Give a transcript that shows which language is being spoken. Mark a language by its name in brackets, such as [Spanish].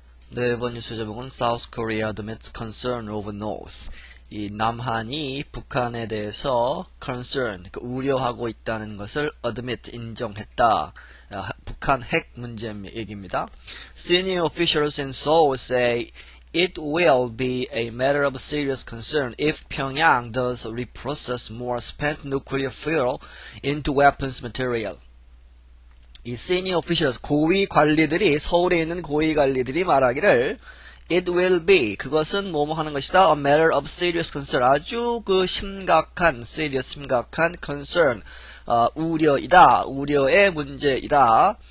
[Korean] 네, 이번 뉴스 제목은 [English] South Korea admits concern over North. [Korean] 이 남한이 북한에 대해서 concern, 우려하고 있다는 것을 admit, 인정했다. 북한 핵 문제 얘기입니다. [English] Senior officials in Seoul say it will be a matter of serious concern if Pyongyang does reprocess more spent nuclear fuel into weapons material. [Korean] 이 [English] senior officials, [Korean] 고위 관리들이, 서울에 있는 고위 관리들이 말하기를 [English] it will be, [Korean] 그것은 뭐뭐 하는 것이다, [English] a matter of serious concern, [Korean] 아주 심각한, serious, 심각한 concern, 우려이다, 우려의 문제이다.